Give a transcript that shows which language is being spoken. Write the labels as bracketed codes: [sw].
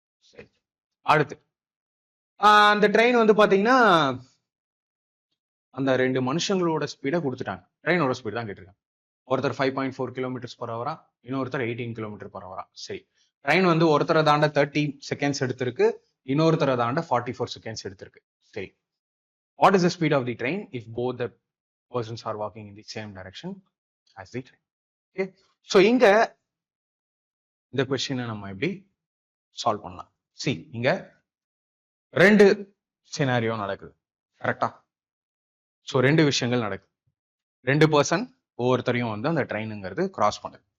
[ta] சரி, அடுத்து அந்த ட்ரெயின் வந்து பாத்தீங்கன்னா அந்த ரெண்டு மனுஷங்களோட ஸ்பீடை கொடுத்துட்டாங்க. ட்ரெயினோட ஸ்பீட் தான் கேட்டிருக்காங்க. ஒருத்தர் 5.4 km/h, இன்னொருத்தர் 18 km/h. சரி, ட்ரெயின் வந்து ஒருத்தரை தாண்ட 30 செகண்ட்ஸ் எடுத்திருக்கு, இன்னொருத்தரை தாண்ட 44 செகண்ட்ஸ் எடுத்திருக்கு. சரி, [en] What is the speed of the train if both the persons are walking in the same direction as the train. Okay, so [ta] இங்க இந்த கொஸ்டினை நம்ம எப்படி சால்வ் பண்ணலாம்? சி, இங்க ரெண்டு சினாரியோ நடக்குது, கரெக்டா? ஸோ ரெண்டு விஷயங்கள் நடக்குது. ரெண்டு பர்சன் ஒவ்வொருத்தரையும் வந்து அந்த ட்ரெயினுங்கிறது கிராஸ் பண்ணுது.